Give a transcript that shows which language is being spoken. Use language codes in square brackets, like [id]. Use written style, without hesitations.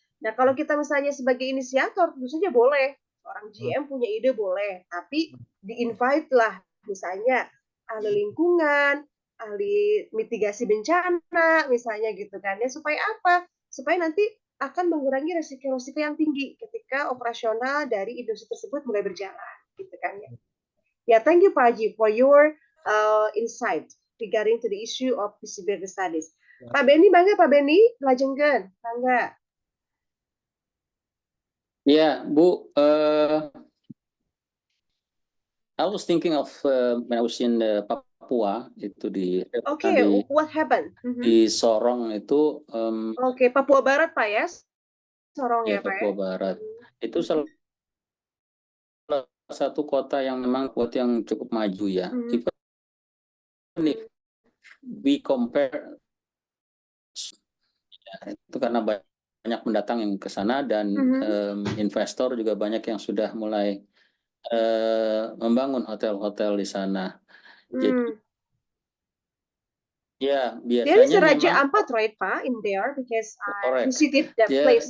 [id] Nah kalau kita misalnya sebagai inisiator tentu saja boleh, orang GM punya ide boleh, tapi di-invite lah misalnya ahli lingkungan, ahli mitigasi bencana misalnya gitu kan ya, supaya apa? Supaya nanti akan mengurangi resiko-resiko yang tinggi ketika operasional dari industri tersebut mulai berjalan gitu kan ya. [en] Ya, thank you Pak Haji for your insight regarding to the issue of feasibility studies. Ya. [id] Pak Beni, bangga Pak Beni, lajengkeun, bangga. [en] Ya, Bu, I was thinking of when I was in Papua [id] itu di [en] What happened? [id] di Sorong itu. Papua Barat Pak ya, Sorong ya Pak Papua Barat. Itu salah satu kota yang memang yang cukup maju ya. [en] We compare [id] itu karena banyak pendatang yang ke sana dan investor juga banyak yang sudah mulai membangun hotel-hotel di sana. Jadi ya biasanya Raja memang [en] Ampat right Pak in there because I visited that place.